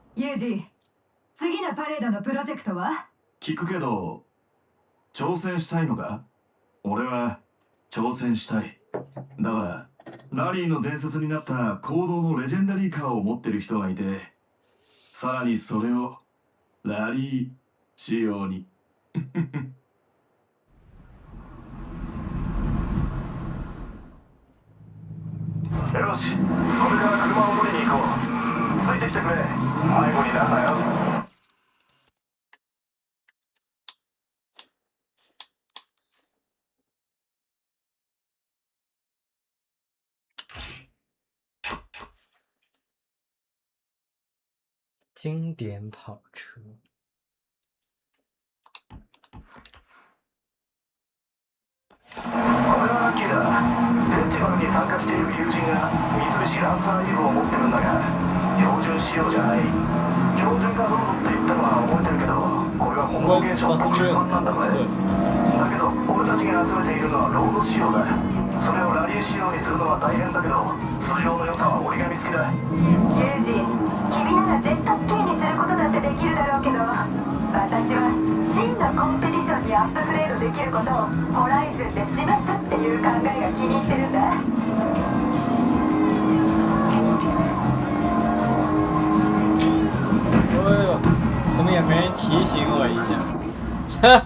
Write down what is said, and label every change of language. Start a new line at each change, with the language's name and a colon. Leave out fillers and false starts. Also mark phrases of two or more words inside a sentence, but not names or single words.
Japanese: 刑事、次のパレードのプロジェクトは？聞くけど、挑戦したいのか？俺は挑戦したい。だから、ラリーの伝説になった行動のレジェンダリーカーを持ってる人がいて、さらにそれをラリー仕様に。よし、これから車を取りに行こう。ついてきてくれ。迷子になるなよ。
Chinese: 经典跑车。
Japanese: これはラッキーだ。フェスティバルに参加している友人が三菱ランサー F を持ってるんだが、標準仕様じゃない。標準がどうのって言ったのは覚えてるけど、これは本物現象特別版なんだこれ。だけど俺たちが集めているのはロード仕様だ。それをラリー仕様にするのは大変だけど、通常の良さは折り紙付きだ。ユージ、君ならジェットスキーにすることだってできるだろうけど、私は真のコンペティションにアップグレードできることをホライズンで示すっていう考えが気に入ってるんだ。
Chinese: 怎么也没人提醒我一下？